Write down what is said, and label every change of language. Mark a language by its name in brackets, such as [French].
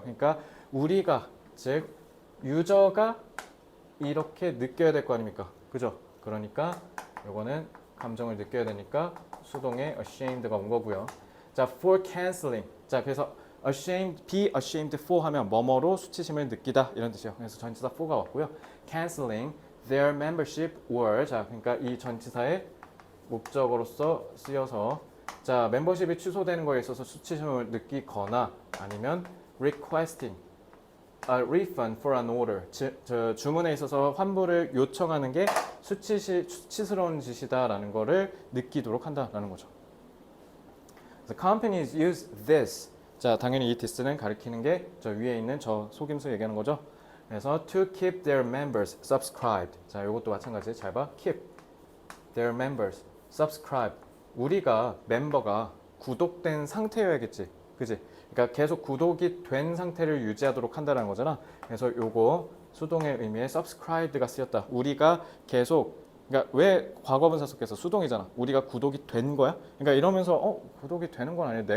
[Korean] 그러니까 우리가, 즉 유저가 이렇게 느껴야 될 거 아닙니까? 그죠? 그러니까 요거는 감정을 느껴야 되니까 수동에 ashamed가 온 거고요. [English] 자, for canceling. [Korean] 자, 그래서 ashamed, be ashamed for 하면 뭐뭐로 수치심을 느끼다 이런 뜻이에요. 그래서 전치사 for가 왔고요. [English] canceling their membership were. [Korean] 자, 그러니까 이 전치사의 목적어로서 쓰여서 자, 멤버십이 취소되는 거에 있어서 수치심을 느끼거나 아니면 requesting a refund for an order. 주문에 있어서 환불을 요청하는 게 수치스러운 짓이다라는 거를 느끼도록 한다라는 거죠. [English] The companies use this. [Korean] 자, 당연히 이 this는 가리키는 게 저 위에 있는 저 속임수 얘기하는 거죠. [English] 그래서 to keep their members subscribed. [Korean] 자, 이것도 마찬가지. 잘 봐. [English] keep their members subscribed. [Korean] 우리가 멤버가 구독된 상태여야겠지. 그지? 그러니까 계속 구독이 된 상태를 유지하도록 한다는 거잖아. 그래서 요거 수동의 의미의 subscribed가 쓰였다. 우리가 계속, 그러니까 왜 과거분사 속에서 수동이잖아. 우리가 구독이 된 거야? 그러니까 이러면서 구독이 되는 건 아니야.